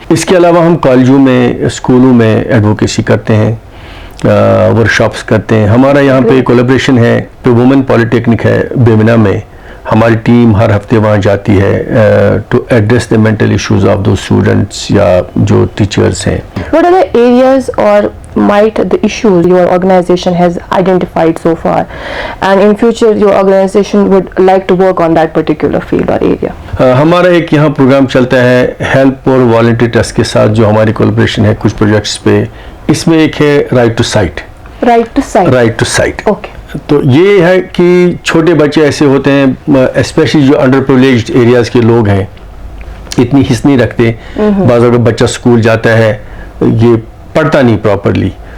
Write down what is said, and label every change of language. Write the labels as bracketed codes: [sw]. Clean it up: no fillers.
[ur] اس کے علاوہ ہم کالجوں میں اسکولوں میں ایڈوکیسی کرتے ہیں, ورک شاپس کرتے ہیں. ہمارا یہاں پہ کولیبریشن ہے تو وومن پالیٹیکنک ہے بیمنا میں, ہماری ٹیم ہر ہفتے وہاں جاتی ہے [en] to address the mental issues of those students [ur] یا جو ٹیچرس ہیں. [en] What are the areas or might the issues your organization has identified so far, and in future your organization would like to work on that particular field or area? [ur] ہمارا ایک یہاں programme چلتا ہے help اور voluntary trust کے ساتھ جو ہماری کولیبریشن ہے کچھ پروجیکٹس پہ. اس میں ایک ہے right to site. Right to site okay. تو یہ ہے کہ چھوٹے بچے ایسے ہوتے ہیں اسپیشلی جو انڈر پریولیجڈ ایریاز کے لوگ ہیں, اتنی حص نہیں رکھتے. بعض اگر بچہ اسکول جاتا ہے یہ پڑھتا نہیں پراپرلی,